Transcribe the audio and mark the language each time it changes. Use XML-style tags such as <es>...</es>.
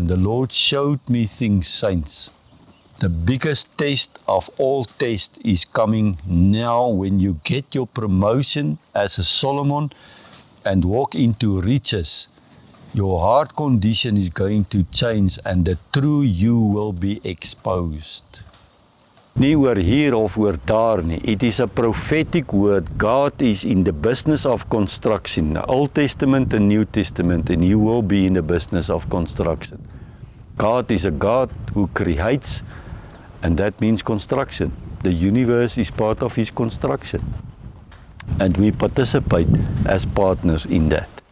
<en>And the Lord showed me things, saints. The biggest test of all tests is coming now when you get your promotion as a Solomon and walk into riches. Your heart condition is going to change and the true you will be exposed.</en> <af>Nie oor hier of oor daar nie.</af> <en>It is a prophetic word. God is in the business of construction. Old Testament and New Testament, and He will be in the business of construction. God is a God who creates, and that means construction. The universe is part of His construction. And we participate as partners in that.</en>